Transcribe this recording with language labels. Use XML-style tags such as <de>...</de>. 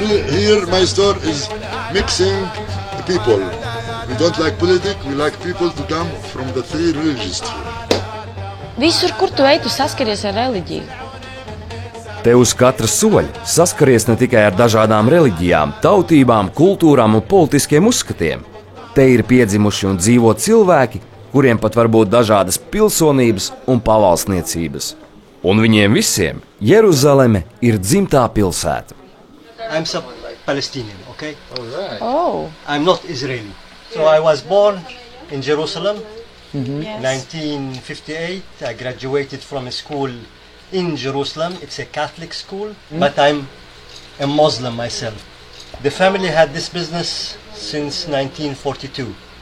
<en>Here my store is mixing people. We don't like politics, we like people to come from the 3 religions.</en> <lv>Visur, kur tu ej, tu saskaries ar reliģiju. Te uz katra soļa saskaries ne tikai ar dažādām reliģijām, tautībām, kultūrām un politiskiem uzskatiem. Te ir piedzimuši un dzīvo cilvēki, kuriem pat var būt dažādas pilsonības un pavalsniecības. Un viņiem visiem Jeruzaleme ir dzimtā pilsēta.</lv> <en>I'm Palestinian, okay? Oh. I'm not Israeli. So I was born in Jerusalem, Yes. 1958. I graduated from a school in Jerusalem. It's a Catholic school, but I'm a Muslim myself. The family had this business since 1942.</en>